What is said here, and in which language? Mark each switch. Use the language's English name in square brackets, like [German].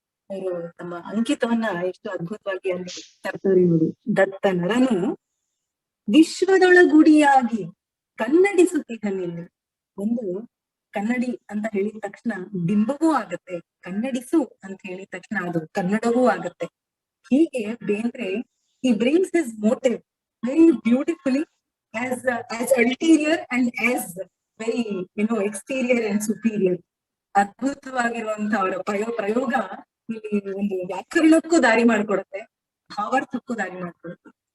[Kannada] ಅವರು ತಮ್ಮ ಅಂಕಿತವನ್ನ ಎಷ್ಟು ಅದ್ಭುತವಾಗಿ ಅಲ್ಲಿ ತರ್ತಾರೆ ನೋಡಿ. ದತ್ತನರನು ವಿಶ್ವದೊಳಗುಡಿಯಾಗಿ ಕನ್ನಡಿಸುತ್ತಿದ್ದ ನಿಲ್ಲಿ. ಒಂದು ಕನ್ನಡಿ ಅಂತ ಹೇಳಿದ ತಕ್ಷಣ ಬಿಂಬವೂ ಆಗತ್ತೆ, ಕನ್ನಡಿಸು ಅಂತ ಹೇಳಿದ ತಕ್ಷಣ ಅದು ಕನ್ನಡವೂ ಆಗತ್ತೆ. ಹೀಗೆ [English] Bendre he brings his motive very beautifully as ulterior and as very exterior and superior. [Kannada] ಅದ್ಭುತವಾಗಿರುವಂತಹ ಅವರ ಪ್ರಯೋಗ ಇಲ್ಲಿ ಒಂದು ವ್ಯಾಕರಣಕ್ಕೂ ದಾರಿ ಮಾಡ್ಕೊಡುತ್ತೆ, ಭಾವಾರ್ಥಕ್ಕೂ ದಾರಿ ಮಾಡ್ಕೊಡುತ್ತೆ.